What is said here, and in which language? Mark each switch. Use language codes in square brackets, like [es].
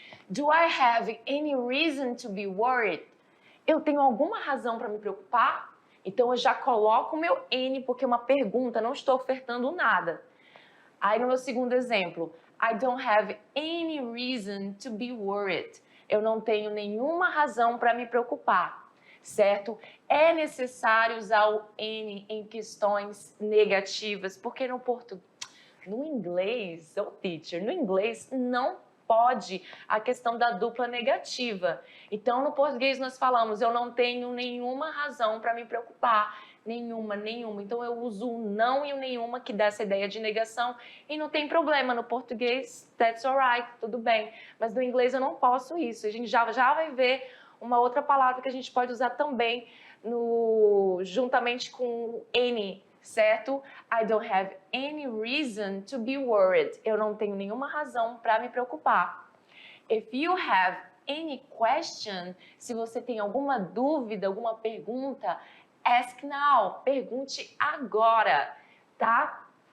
[en] Do I have any reason to be worried? [pt] Eu tenho alguma razão para me preocupar? Então eu já coloco o meu any porque é uma pergunta, não estou ofertando nada. Aí no meu segundo exemplo, [en] I don't have any reason to be worried. [pt] Eu não tenho nenhuma razão para me preocupar, certo? É necessário usar o any em questões negativas, porque no inglês, teacher, no inglês não pode a questão da dupla negativa. Então, no português nós falamos, eu não tenho nenhuma razão para me preocupar. Nenhuma. Então, eu uso o não e o nenhuma, que dá essa ideia de negação, e não tem problema. No português, [en] that's alright, [pt] tudo bem. Mas no inglês eu não posso isso. A gente já vai ver uma outra palavra que a gente pode usar também juntamente com any, certo? [en] I don't have any reason to be worried. [pt] Eu não tenho nenhuma razão para me preocupar. [en] If you have any question, [pt] se você tem alguma dúvida, alguma pergunta, [en] ask now, [pt] pergunte agora, tá?